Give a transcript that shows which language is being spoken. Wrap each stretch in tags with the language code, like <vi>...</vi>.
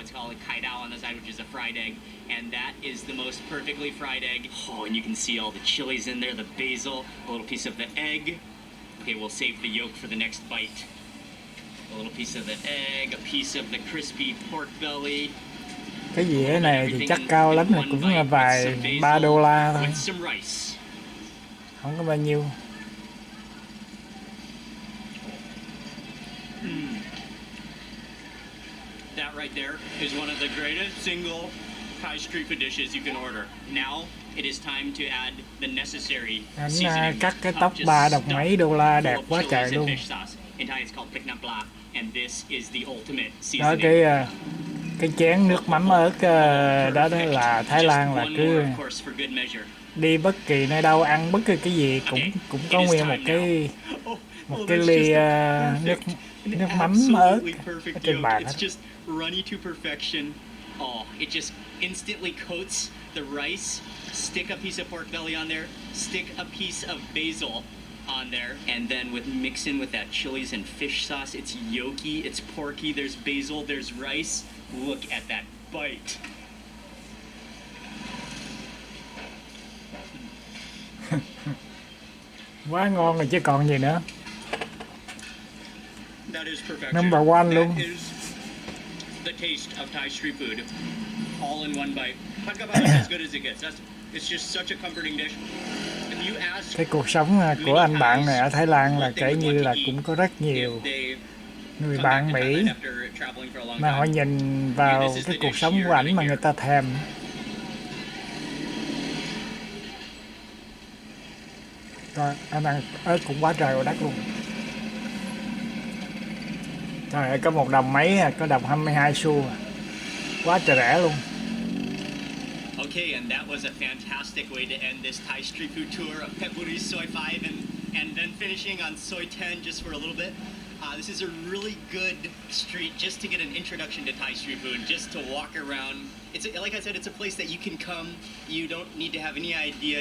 <en>It's called a kai dao on the side, which is a fried egg, and that is the most perfectly fried egg. Oh, and you can see all the chilies in there, the basil, a little piece of the egg. Okay, we'll save the yolk for the next bite. A little piece of the egg, a piece of the crispy pork belly.</en> <vi>Cái dĩa này thì chắc cao lắm là cũng là vài $3 thôi, không có bao nhiêu.</vi> <en>That right there is one of the greatest single Thai street food dishes you can order. Now it is time to add the necessary</en> <vi>Anh cắt cái tóc $3 $mấy đẹp quá trời luôn.</vi> <en>In Thai it's called tiknap la, and this is the ultimate</en> <vi>Đó</vi> <en>seasoning.</en> <vi>cái chén nước mắm ớt đó là Thái Lan là cứ đi bất kỳ nơi đâu ăn bất kỳ cái gì cũng có nguyên một cái ly nước mắm ớt ở trên bàn hết.</vi> <en>Runny to perfection. Oh, it just instantly coats the rice. Stick a piece of pork belly on there. Stick a piece of basil on there, and then mixing with that chilies and fish sauce. It's yolky, it's porky. There's basil, there's rice. Look at that bite.</en> <vi>Quá ngon rồi chứ còn gì nữa.</vi> <en>That is perfection. Number one luôn. That is the taste of Thai street food, all in one bite. Pad Kra Pao is as good as it gets. It's just such a comforting dish. If you ask</en> <vi>Cái cuộc sống của anh bạn này ở Thái Lan là kể như là cũng có rất nhiều người bạn Mỹ mà họ nhìn vào cái cuộc sống của ảnh mà người ta thèm. Rồi, anh ăn ớt cũng quá trời quá đất luôn. Trời ơi, có $1 mấy, có đồng 22 xu à. Quá trời rẻ luôn.</vi> <en>Okay, and that was a fantastic way to end this Thai street food tour of Phetchaburi Soi 5 and then finishing on Soi 10 just for a little bit. This is a really good street just to get an introduction to Thai street food, just to walk around. It's like I said, it's a place that you can come. You don't need to have any idea.</en>